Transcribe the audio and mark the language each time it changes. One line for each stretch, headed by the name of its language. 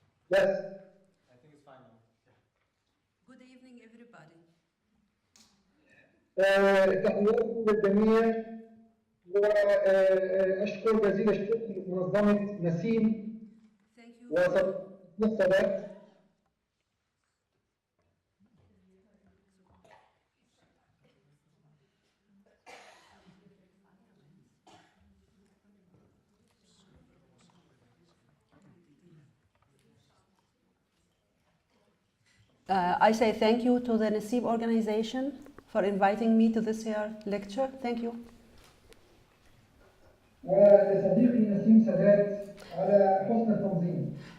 English: Yes. I think it's fine now. Good evening, everybody.
Arabic: تحياتي للجميع وأشكر جزيل الشكر لمنظمة نسيم
English: Thank you.
Arabic: والسادات.
English: I say thank you to the NASIM organization for inviting me to this here lecture. Thank you.
Arabic: ولصديقي نسيم سادات على حسن التنظيم.